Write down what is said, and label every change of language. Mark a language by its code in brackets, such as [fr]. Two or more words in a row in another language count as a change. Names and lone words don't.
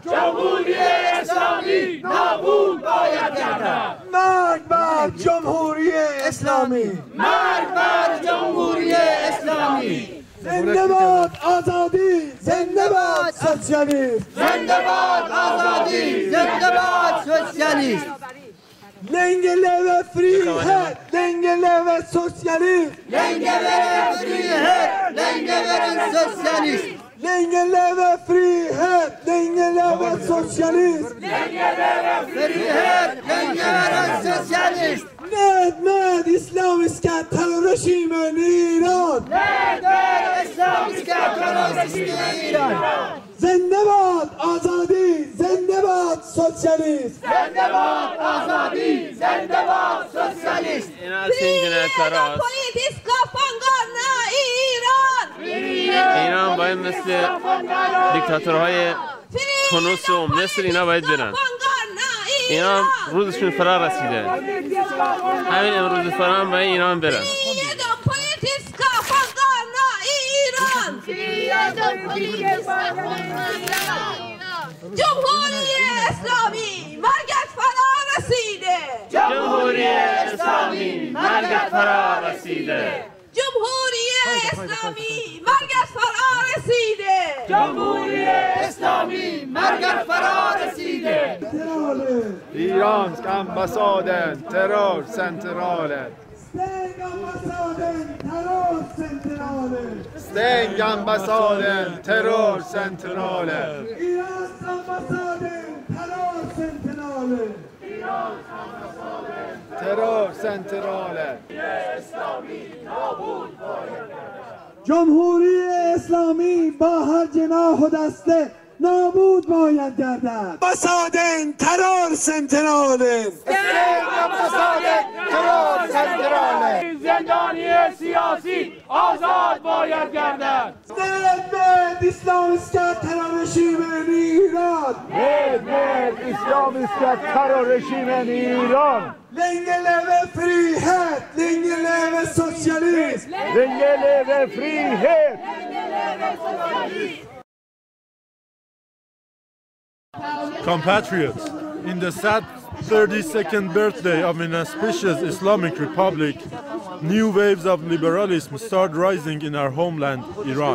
[fa] جمهوری اسلامی نابود باید گردد. مرگ بر جمهوری اسلامی. مرگ بر جمهوری اسلامی. زنده باد آزادی، زنده باد سوسیالیسم، زنده باد آزادی، زنده باد سوسیالیسم. [sv] لänge leve frihet, länge leve socialism, Länge leve frihet, länge leve socialism. länge leve frihet, länge leve socialism. Frihet, länge leve socialism. Med islamiska terrorregimen i Iran. Med islamiska terrorister i Iran. [fa] زنده باد آزادی، زنده باد سوسیالیسم. زنده باد آزادی، زنده باد سوسیالیسم. [sv] De politiska fångarna i Iran! [fa] اینا باید مثل دیکتاتورهای تونس و مصر اینا باید برن. اینا روزشون فرا رسیده. همین امروز فرا هم باید اینا هم برن. [sv] De politiska fångarna i Iran! [fa] جمهوری اسلامی مرگت فرا رسیده! جمهوری اسلامی مرگت فرا رسیده. جمهوری اسلامی مرگت فرا رسیده! جمهوری اسلامی مرگت فرا رسیده. [sv] Iransk ambassaden, terrorcentralen. Stäng ambassaden, terrorcentralen. Stäng ambassaden, terrorcentralen. Irans ambassaden, terrorcentralen. Terrorcentralen. [fa] جمهوری اسلامی با هر جناح و دسته نابود باید گردد. [sv] ambassaden, terrorcentralen. [fa] زندانی سیاسی آزاد باید گردد. [sv] med islamiska terrorregimen i Iran. Med islamiska terrorregimen i Iran. Länge leve frihet, länge leve socialism. Länge leve frihet. [en] Compatriots, in the sad 32nd birthday of an auspicious Islamic Republic, new waves of liberalism start rising in our homeland, Iran.